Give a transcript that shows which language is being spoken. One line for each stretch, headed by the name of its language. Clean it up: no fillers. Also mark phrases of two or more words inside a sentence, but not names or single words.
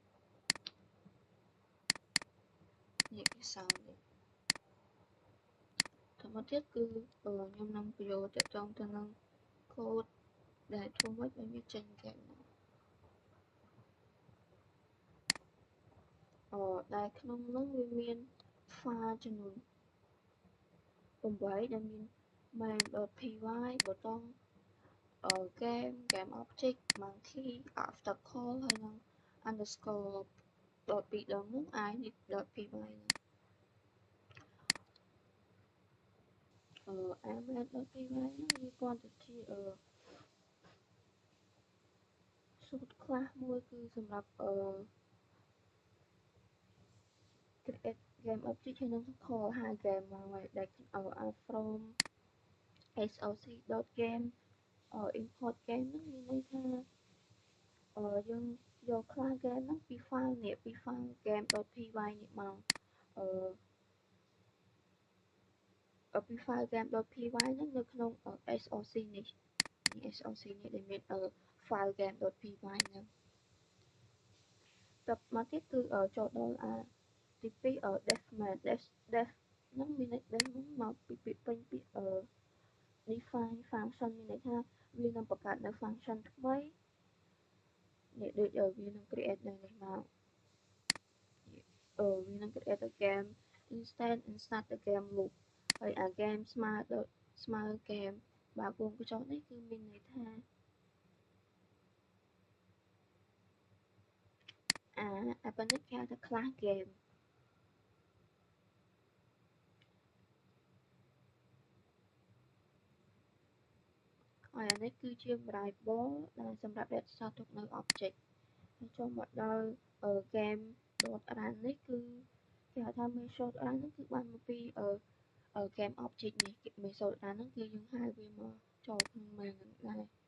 Khmer: នេះគឺ sound នេះទៅមកទៀតគឺខ្ញុំនឹងបញ្យល់ទាក់ទងទៅនឹង code ដែលធ្វើម៉េចឲ្យវាចេញ game ដែលក្នុងនោះវាមាន file ចំនួន8ដែលមាន main.py ប៊ូតុង game object monkey obstacle ហើយនិង underscore 2 ដងនោះ init.py ហ្នឹងinit.py ហ្នឹងវាគ្រាន់តែជា สูตรខ្លះមួយគឺសម្រាប់
English: create game object
Khmer: ហើយនឹង call ហៅ game មកហើយដែល from
English: soc.game import game
Khmer: ហ្នឹងមានន័យថាយើងយក
English: class game
Khmer: ហ្នឹងពី file នេះពី file game.py នេះមកពី file game.py ហ្នឹងនៅក្នុង SOC នេះ SOC នេះដែលមានfile game.py ហ្នឹង តមកទៀតគឺចូលដល់ទី2
English: def main
Khmer: def ហ្នឹងមានន័យ def ហ្នឹងមកពីពាក្យពេញពាក្យ
English: define function
Khmer: មានន័យថាវានឹងបង្កើតនៅ function ថ្មីនេះដូចវានឹង create នៅនេះមក វានឹង create ទៅ
English: game instance and start the game loop
Khmer: ហើយអា game ស្មើ game បើវងកញ្ចក់នេះគឺមានន័យថាប៉ុណ្ណឹងគេហៅថា
English: class game
Khmer: ហើយអានេះគឺជា variable ដែលសម្រាប់រក្សាទុកនៅ object ហើយចូលមកដល់ game.run នេះគឺគេហៅថា method.run ហ្នឹងគឺបានមកពី
English: game object
Khmer: នេះ method.run ហ្នឹងគឺយើងហៅវាមកចូលក្នុង main ហ្នឹងដែរ